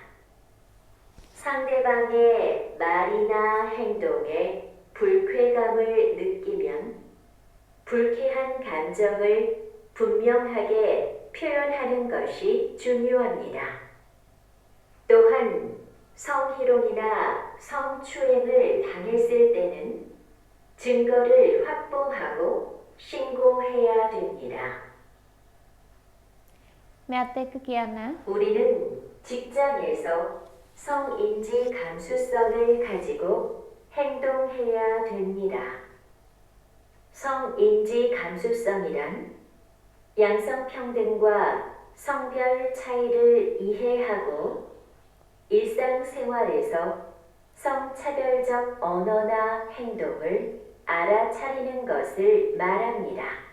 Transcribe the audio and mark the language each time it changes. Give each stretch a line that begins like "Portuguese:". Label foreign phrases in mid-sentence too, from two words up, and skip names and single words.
Korean: 상대방의 말이나 행동에 불쾌감을 느끼면 불쾌한 감정을 분명하게 표현하는 것이 중요합니다. 또한 성희롱이나 성추행을 당했을 때는 증거를 확보하고 신고해야 됩니다.
Sinhala: මෙත් එක්ක කියන්න.
Korean: 우리는 직장에서 성인지 감수성을 가지고 행동해야 됩니다. 성인지 감수성이란 양성평등과 성별 차이를 이해하고 일상생활에서 성차별적 언어나 행동을 알아차리는 것을 말합니다.